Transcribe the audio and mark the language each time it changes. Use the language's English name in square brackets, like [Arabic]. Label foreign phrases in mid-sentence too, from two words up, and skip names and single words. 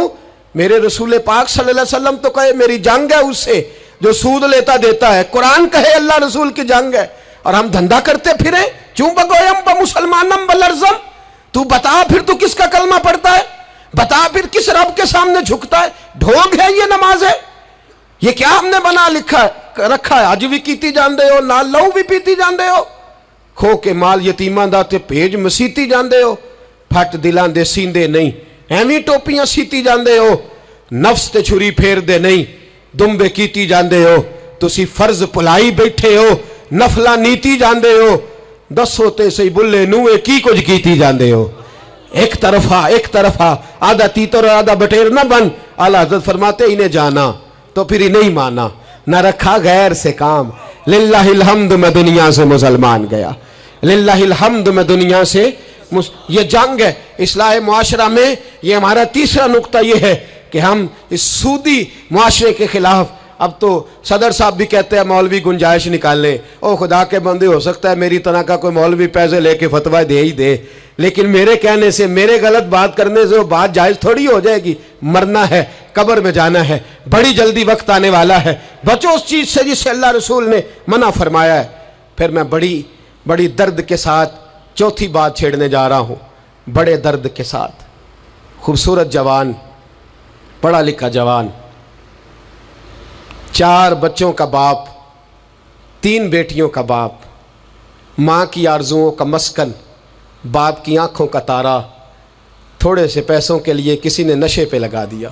[Urdu] میرے رسول پاک [Arabic] صلی اللہ علیہ وسلم [Urdu] تو کہے میری جنگ ہے اس سے جو سود لیتا دیتا ہے، قرآن کہے اللہ رسول کی جنگ ہے، اور ہم دھندا کرتے پھریں [Persian] چوں بگویم با مسلمانم بلرزم۔ [Urdu] تو بتا پھر تو کس کا کلمہ پڑھتا ہے؟ بتا پھر کس رب کے سامنے جھکتا ہے؟ ڈھونگ ہے یہ نماز ہے؟ یہ کیا ہم نے بنا رکھا ہے؟ [Punjabi] اج بھی کیتی جاندے ہو، نال لہو بھی پیتی جاندے ہو، کھو کے مال یتیماں دا تے بھیج مسیتی جاندے ہو، پھٹ دلاں دے سیندے نہیں، ایویں ٹوپیاں سیتی جاندے ہو، نفس تے چھری پھیر دے نہیں، دمبے کیتی جاندے ہو، تسی فرض پلائی بیٹھے ہو، نفلا نیتی جاندے ہو، دسو تے سی بلے نوے کی کچھ کیتی جاندے ہو۔ [Urdu] ایک طرفہ آدھا تیتر اور آدھا بٹیر نہ بن۔ اعلیٰ حضرت فرماتے انہیں جانا تو پھر انہیں مانا، نہ رکھا غیر سے کام۔ [Arabic] للہ الحمد [Urdu] میں دنیا سے مسلمان گیا، [Arabic] للہ الحمد [Urdu] میں دنیا سے یہ جنگ ہے اصلاح معاشرہ میں۔ یہ ہمارا تیسرا نقطہ یہ ہے کہ ہم اس سودی معاشرے کے خلاف، اب تو صدر صاحب بھی کہتے ہیں مولوی گنجائش نکال لیں۔ او خدا کے بندے، ہو سکتا ہے میری طرح کا کوئی مولوی پیسے لے کے فتویٰ دے ہی دے، لیکن میرے کہنے سے، میرے غلط بات کرنے سے وہ بات جائز تھوڑی ہو جائے گی۔ مرنا ہے، قبر میں جانا ہے، بڑی جلدی وقت آنے والا ہے۔ بچو اس چیز سے جس سے اللہ رسول نے منع فرمایا ہے۔ پھر میں بڑی درد کے ساتھ چوتھی بات چھیڑنے جا رہا ہوں. بڑے درد کے ساتھ خوبصورت جوان، پڑھا لکھا جوان، 4 بچوں کا باپ، 3 بیٹیوں کا باپ، ماں کی آرزوؤں کا مسکن، باپ کی آنکھوں کا تارا، تھوڑے سے پیسوں کے لیے کسی نے نشے پہ لگا دیا.